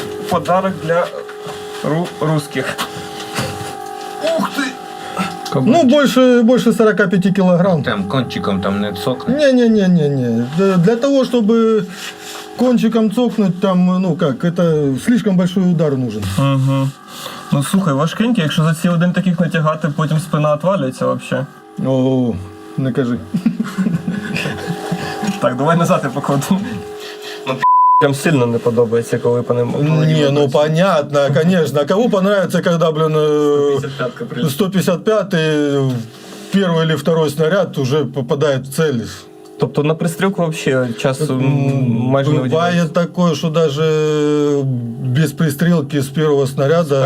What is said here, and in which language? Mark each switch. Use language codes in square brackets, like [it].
[ru] Подарок для русских. Ух ты! Ну, больше 45 килограмм. Там кончиком там не цокнуть. Не. Для того, чтобы кончиком цокнуть, там, это слишком большой удар нужен. [uk] Ну слухай, важкенький, якщо за цілий день таких натягати, потім спина отвалюється взагалі. О, не кажи. Так, давай назад я покладу. Прям сильно не подобається, коли по ним... [ru] Не, понятно, конечно. Кому понравится, когда, 155-й первый или второй снаряд уже попадает в цель. [uk] Тобто на пристрілку взагалі часу майже не виділяється? [ru] Бывает такое, что даже без пристрелки с первого снаряда...